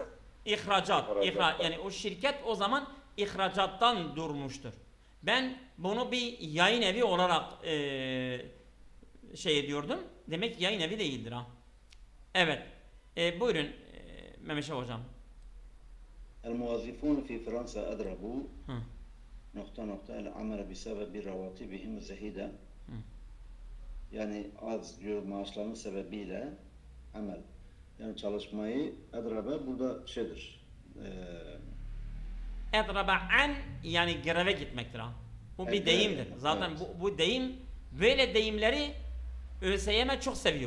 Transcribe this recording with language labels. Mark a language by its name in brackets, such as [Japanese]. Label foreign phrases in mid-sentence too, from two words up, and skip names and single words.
[Turkish] İhracat. Yani o şirket o zaman ihracattan durmuştur. Ben bunu bir yayın evi olarak şey ediyordum. Demek yayın evi değildir ha. Evet. Buyurun Mehmet Şah hocam. [Arabic] الموظفون في فرنسا أضربوا [Turkish] Hı. [Arabic] نقطة العمل بسبب رواتبهم الزهيدة. [Turkish] Yani az diyor maaşlarının sebebiyle amel. Yani çalışmayı edrabe burada şeydir. [Arabic] أضرب عن [Turkish] yani greve gitmektir ha. Bu bir Evet, deyimdir. evet, Zaten evet. bu deyim böyle deyimleri ÖSYM çok seviyor.